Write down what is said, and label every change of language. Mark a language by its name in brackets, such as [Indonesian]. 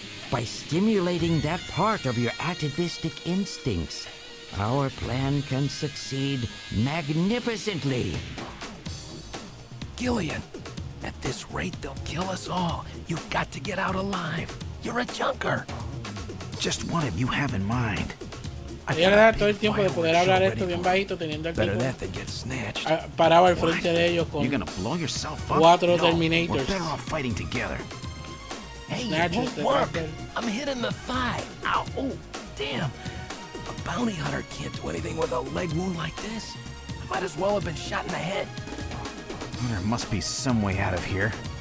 [English] By stimulating that part of your atavistic instincts, our plan can succeed magnificently. Gillian, at this rate they'll kill us all. You've got to get out alive. You're a junker. Just what do you have in mind? [Spanish] Ella le da todo el tiempo de poder hablar esto bien bajito, teniendo el tipo parado al frente de ellos con 4 Terminators. [English] We're better off fighting together. Hey, it won't work. I'm hitting the thigh. Ow, oh, damn. A bounty hunter can't do anything with a leg wound like this. I might as well have been shot in the head. There must be some way out of here.